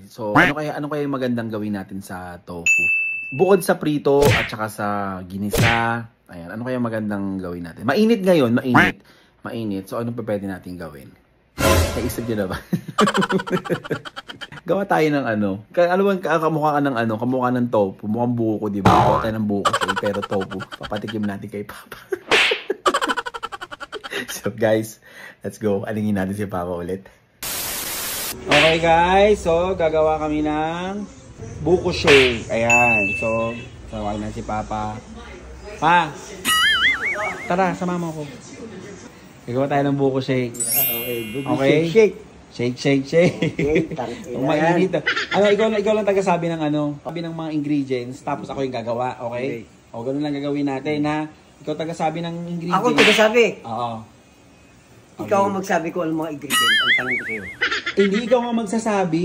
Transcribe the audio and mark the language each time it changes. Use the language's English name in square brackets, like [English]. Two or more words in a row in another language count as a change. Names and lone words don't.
[Filipino] So ano kaya yung magandang gawin natin sa tofu? Bukod sa prito at saka sa ginisa, ayan, ano kaya magandang gawin natin? Mainit ngayon, mainit. Mainit. So ano pa pwede natin gawin? Naisip niyo na ba? Gawa tayo ng ano. Ano bang kamukha ka ng ano? Kamukha ng tofu. Mukhang buko, di ba? Gawa tayo ng buko siya, pero tofu. Papatikim natin kay Papa. [English] So guys, let's go. [Filipino] Alingin natin si Papa ulit. [English] Okay guys, [Filipino] so gagawa kami ng buko shake. Ayan. So, tawagin na si Papa. Pa! Tara, sama mo ako. Gagawa tayo ng buko shake. Okay? Shake. [English] Shake, shake, shake. [Filipino] Okay, mainit. Ano, ikaw lang taga-sabi ng ano, sabi ng mga ingredients, tapos ako yung gagawa, okay? O, ganun lang gagawin natin, ha? Ikaw taga-sabi ng ingredients. Ako taga-sabi. Oo. Okay. Ikaw ang magsabi ko ang mga ingredients. Ang tanong ko sa'yo. Hindi ikaw ang magsasabi.